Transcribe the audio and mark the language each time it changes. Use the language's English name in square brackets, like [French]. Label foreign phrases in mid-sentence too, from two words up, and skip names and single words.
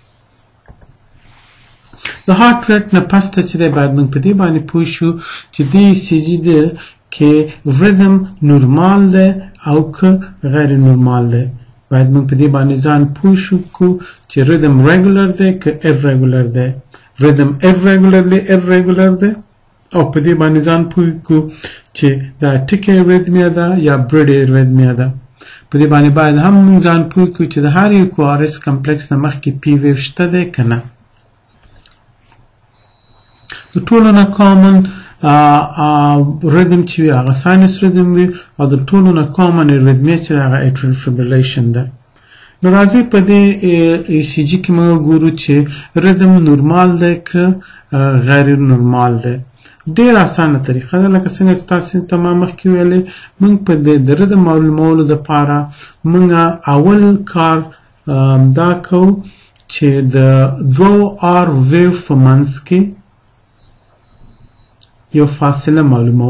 [Pashto] د هارت ریټ نه پس ته چې دی باید موږ په دې باندې پوه شو چې د ECG دی کې [English] rhythm normal [Pashto] دی او که غیر نورمال دی. باید موږ په دې باندې ځان پوه شو چې [English] rhythm regular [Pashto] دی که irregular دی. [English] rhythm irregular [Pashto] دی او په دې باندې ځان پوه کو چې دا [English] tachy rhythmia [Pashto] ده یا [English] brady rhythmia [Pashto] ده. په دې باندې باید هم موږ ځان پوه کو چې د هر یو [English] QRS complex [Pashto] نه مخکې [English] P wave [Pashto] شته دی که نه. د ټولو نه [English] common rhythm [Pashto] چې وي هغه [English] sinus rhythm [Pashto] وي او د ټولو نه [English] common rhythmia [Pashto] چې هغه [English] atrial fibrillation [Pashto] ده. نو راځئ په دې ECG کې موږ ګورو چې [English] rhythm normal [Pashto] دی که غیر نورمال دی. ډېر اسانه طریقه ده لکه څنګه چې تاسې ته ما مخکې ویلې موږ په د ریدم معلومولو دپاره موږ اول کار دا کوو چې د 2 [English] R wave [Pashto] په منځ کې یو فاصله معلومو.